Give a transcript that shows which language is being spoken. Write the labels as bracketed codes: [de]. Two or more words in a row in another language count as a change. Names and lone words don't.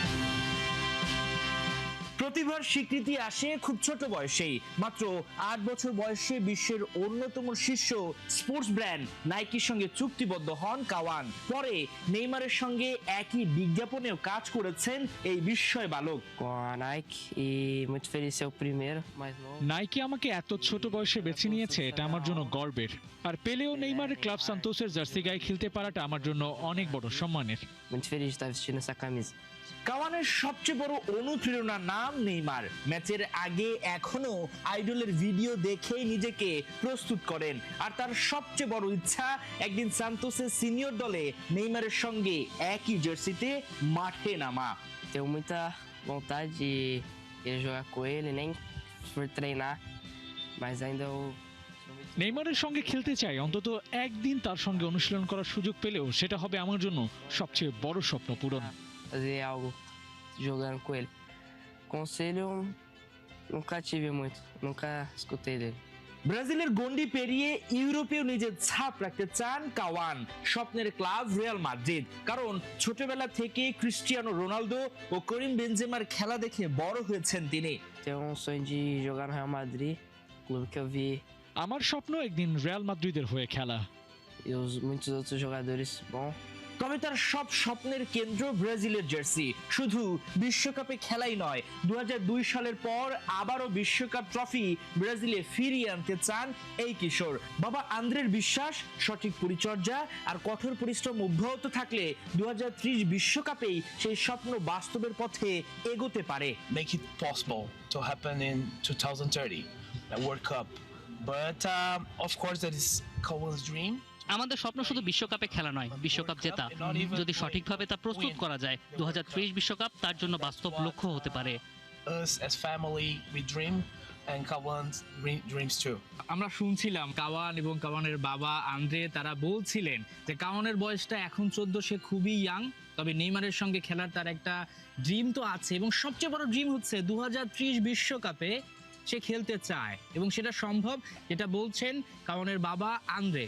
[bn] প্রতিভার স্বীকৃতি আসে খুব ছোট বয়সেই। মাত্র 8 বছর বয়সে বিশ্বের অন্যতম শীর্ষ স্পোর্টস ব্র্যান্ড নাইকির সঙ্গে চুক্তিবদ্ধ হন কাওয়ান। পরে নেইমারের সঙ্গে একই বিজ্ঞাপনেও কাজ করেছেন এই বিস্ময় বালক। [pt] Com a Nike e muito feliz ser o primeiro, mais novo. [bn] নাইকি আমাকে এত ছোট বয়সে বেছে নিয়েছে, এটা আমার জন্য গর্বের। আর পেলেও নেইমারের ক্লাব সান্তোসের জার্সি গায়ে খেলতে পারাটা আমার জন্য অনেক বড় সম্মানের। [pt] Muito feliz de estar vestindo essa camisa. [bn] কাওয়ানের সবচেয়ে বড় অনুপ্রেরণার নাম নেইমার। ম্যাচের আগে এখনো আইডলের ভিডিও দেখেই নিজেকে প্রস্তুত করেন। আর তার সবচেয়ে বড় ইচ্ছা একদিন সান্তোসের সিনিয়র দলে নেইমারের সঙ্গে একই জার্সিতে মাঠে নামা। [pt] Tenho muita vontade de ir jogar com ele, nem por treinar, mas ainda eu [bn] নেইমারের সঙ্গে খেলতে চাই, অন্তত একদিন তার সঙ্গে অনুশীলন করার সুযোগ পেলেও সেটা হবে আমার জন্য সবচেয়ে বড় স্বপ্ন পূরণ। [pt] fazer algo jogando com ele. Conselho, nunca tive muito, nunca escutei dele. [bn] ব্রাজিলের গন্ডি পেরিয়ে ইউরোপেও নিজের ছাপ রাখতে চান কাওয়ান। স্বপ্নের ক্লাব রিয়াল মাদ্রিদ, কারণ ছোটবেলা থেকে ক্রিস্টিয়ানো রোনালদো ও করিম বেনজেমার খেলা দেখে বড় হয়েছেন তিনি। [pt] Tenho sonho de jogar no Real Madrid, clube que eu vi [bn] আমার স্বপ্ন একদিন রিয়াল মাদ্রিদের হয়ে খেলা। [pt] e muitos outros jogadores bons. [bn] তবে তার সব স্বপ্নের কেন্দ্র ব্রাজিলের জার্সি। শুধু বিশ্বকাপে খেলাই নয়, 2002 সালের পর আবারও বিশ্বকাপ ট্রফি ব্রাজিলে ফিরিয়ে আনতে চান এই কিশোর। বাবা আন্দ্রের বিশ্বাস, সঠিক পরিচর্যা আর কঠোর পরিশ্রম অব্যাহত থাকলে 2030 বিশ্বকাপেই সেই স্বপ্ন বাস্তবের পথে এগোতে পারে। [en] Make it possible to happen in 2030, the World Cup. But of course, that is Kawan's dream. [bn] আমাদের স্বপ্ন শুধু বিশ্বকাপে খেলা নয়, বিশ্বকাপ জেতা। যদি সঠিকভাবে তা প্রস্তুত করা যায়, 2030 বিশ্বকাপ তার জন্য বাস্তব লক্ষ্য হতে পারে। [en] Us as family, we dream, and Kawan dreams too. [bn] আমরা শুনছিলাম কাওয়ান এবং কাওয়ানের বাবা আন্দ্রে তারা বলছিলেন যে কাওয়ানের বয়সটা এখন 14, সে খুবই ইয়াং। তবে নেইমারের সঙ্গে খেলার তার একটা ড্রিম তো আছে, এবং সবচেয়ে বড় ড্রিম হচ্ছে 2030 বিশ্বকাপে সে খেলতে চায়, এবং সেটা সম্ভব, যেটা বলছেন কাওয়ানের বাবা আন্দ্রে।